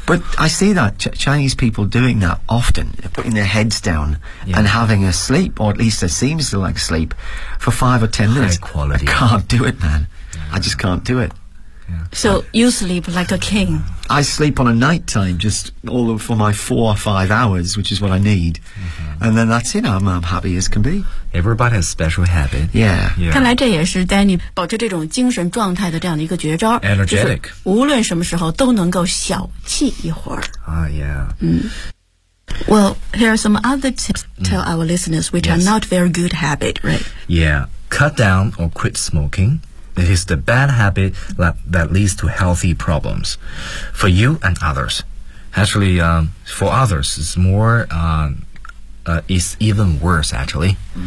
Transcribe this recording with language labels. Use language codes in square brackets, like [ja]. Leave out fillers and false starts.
[en] But I see that Chinese people doing that often, putting their heads down and having a sleep, or at least it seems to like sleep, for 5 or 10 minutes. High quality. I can't do it, man. I just can't do it. So you sleep like a king. I sleep on a night time just all for my 4 or 5 hours, which is what I need. And then that's it, I'm happy as can be. Everybody has special habit. Yeah. [zh] 看来这也是 Danny 保持这种精神状态的这样的一个绝招。 [en] Energetic. [zh] 就是无论什么时候都能够小憩一会儿。 [en] Yeah. Well, here are some other tips tell our listeners which are not very good habit, right? Yeah. Cut down or quit smoking. It is the bad habit that leads to healthy problems for you and others. Actually, for others, it's even worse, actually.